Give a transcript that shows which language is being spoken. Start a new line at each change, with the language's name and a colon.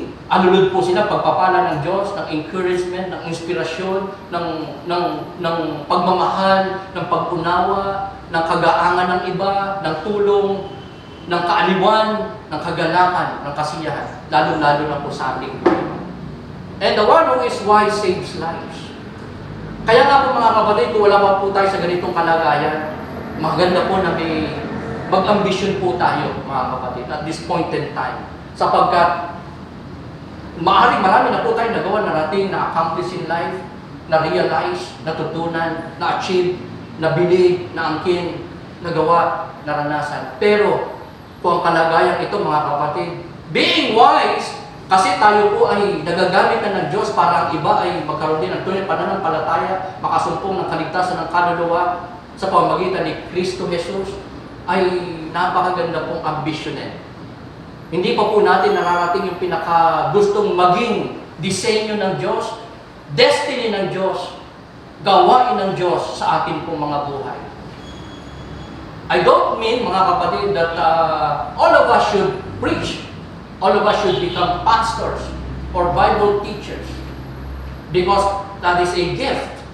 Filipino: alulod po sila, pagpapala ng Diyos, ng encouragement, ng inspirasyon, ng pagmamahal, ng pag-unawa, ng kagaangan ng iba, ng tulong, ng kaaliwan, ng kagalakan, ng kasiyahan, lalo-lalo na po sa ating buhay.
English: And the one who is wise saves lives.
Filipino: Kaya nga po mga kapatid, kung wala pa po tayo sa ganitong kalagayan, maganda po na may mag-ambisyon po tayo mga kapatid
English: at this point in time.
Filipino: Sapagkat marami na po tayo nagawa, narating, na-accomplish in life, na-realize, natutunan, na-achieve, nabili, naangkin, nagawa, naranasan. Pero kung ang kalagayan ito mga kapatid,
English: being wise,
Filipino: kasi tayo po ay nagagamit na ng Diyos para ang iba ay magkaroon din ng tunay pananampalataya, makasumpong ng kaligtasan ng kaluluwa sa pamamagitan ni Kristo Jesus, ay napakaganda pong ambisyonin. Hindi pa po natin nararating yung pinaka-gustong maging disenyo ng Diyos, destiny ng Diyos, gawain ng Diyos sa ating pong mga buhay.
English: I don't mean,
Filipino: mga kapatid,
English: that all of us should preach. All of us should become pastors or Bible teachers because that is a gift.